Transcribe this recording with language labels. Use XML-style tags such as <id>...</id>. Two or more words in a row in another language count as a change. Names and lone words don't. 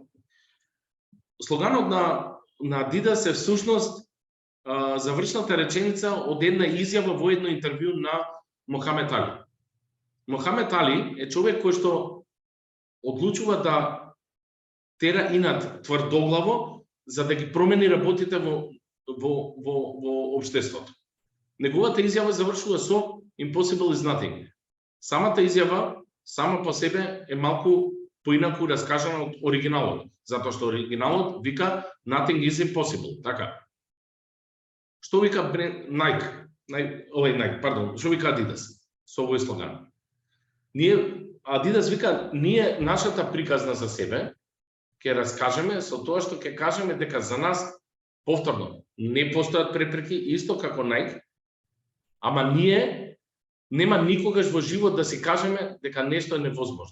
<mk>Слоганот на Adidas е всушност завршната реченица од една изјава во едно интервју на Мохамед Али. Мохамед Али е човек кој што одлучува да тера инат тврдоглаво за да ги промени работите во општеството. Неговата изјава завршува со</mk> <en>Impossible is nothing.</en> <mk>Самата изјава сама по себе е малку поинаку раскажана од оригиналот, затоа што оригиналот вика</mk> <en>nothing is impossible,</en> <mk>така. Што вика Nike, што вика Adidas со овој слоган? Adidas вика, нашата приказна за себе ќе раскажеме со тоа што ќе кажеме дека за нас повторно не постојат препреки, исто како Nike, ама нема никогаш во живот да си кажеме дека нешто е невозможно.</mk>